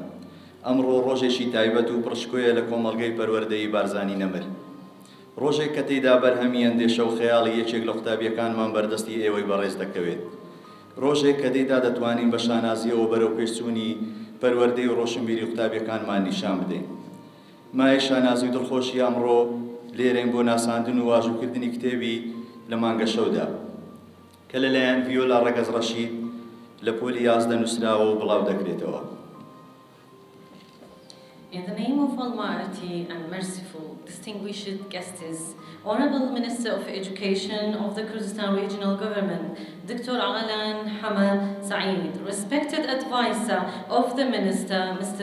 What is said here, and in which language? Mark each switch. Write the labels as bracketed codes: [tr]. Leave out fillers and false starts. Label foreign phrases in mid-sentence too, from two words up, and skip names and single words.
[ckb] ئەمڕۆ ڕۆژێکی تایبەت و پڕشکۆیە لە کۆمەڵگەی پەروەردەی بارزانی نەمر، ڕۆژێک کە تێیدا بەرهەمی ئەندێشە و خەیاڵی یەکێک لە قوتابیەکانمان بەردەستی ئێوەی بەڕێز دەکەوێت، ڕۆژێک کە تێیدا دەتوانین بە شانازیەوە بەرەو پێشچوونی پەروەردەی و ڕۆشنبیری قوتابیەکانمان نیشان بدەین. مای شانازی و دڵخۆشی ئەمڕۆ لێرەین بۆ ناساندن و واژووکردنی کتێبی لە مانگە شەودا کە لەلایەن ڤیۆلا ڕەگەز ڕەشید لە پۆلی 11 نووسراوە و بڵاو دەکرێتەوە. [en] In the name of Almighty and Merciful, distinguished guests, Honorable Minister of Education of the Kurdistan Regional Government, Dr. Alan Hamad Saeed, respected advisor of the Minister, Mr.